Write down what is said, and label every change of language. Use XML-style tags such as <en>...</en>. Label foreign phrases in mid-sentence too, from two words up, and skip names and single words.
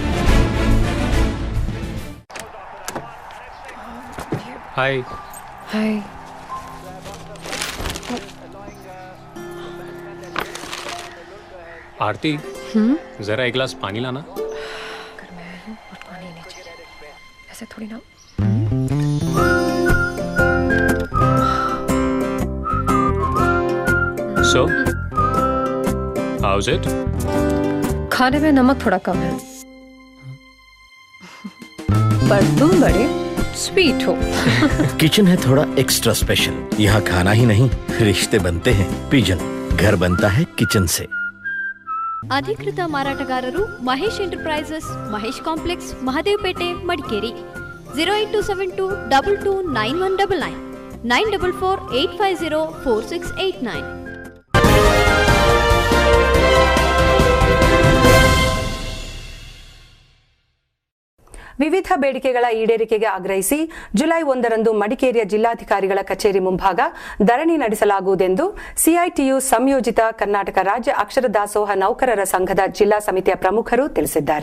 <en>Hi. Hi.</en> <hi>आरती, जरा एक गिलास पानी लाना. ऐसे थोड़ी ना.</hi> <en>So, how's it?</en> <hi>खाने में नमक थोड़ा कम है, पर तुम बड़े स्वीट हो. किचन है थोड़ा</hi> <en>extra special.</en> <hi>यहाँ खाना ही नहीं, रिश्ते बनते हैं. पिजन, घर बनता है किचन से.</hi> <kn>ಅಧಿಕೃತ ಮಾರಾಟಗಾರರು ಮಹೇಶ್ ಎಂಟರ್ಪ್ರೈಸಸ್, ಮಹೇಶ್ ಕಾಂಪ್ಲೆಕ್ಸ್, ಮಹದೇವಪೇಟೆ, ಮಡಿಕೇರಿ. 08272229199, 9448504689. ವಿವಿಧ ಬೇಡಿಕೆಗಳ ಈಡೇರಿಕೆಗೆ ಆಗ್ರಹಿಸಿ ಜುಲೈ 1ರಂದು ಮಡಿಕೇರಿಯ ಜಿಲ್ಲಾಧಿಕಾರಿಗಳ ಕಚೇರಿ ಮುಂಭಾಗ ಧರಣಿ ನಡೆಸಲಾಗುವುದೆಂದು ಸಿಐಟಿಯು ಸಂಯೋಜಿತ ಕರ್ನಾಟಕ ರಾಜ್ಯ ಅಕ್ಷರ ದಾಸೋಹ ನೌಕರರ ಸಂಘದ ಜಿಲ್ಲಾ ಸಮಿತಿಯ ಪ್ರಮುಖರು ತಿಳಿಸಿದ್ದಾರೆ.</kn>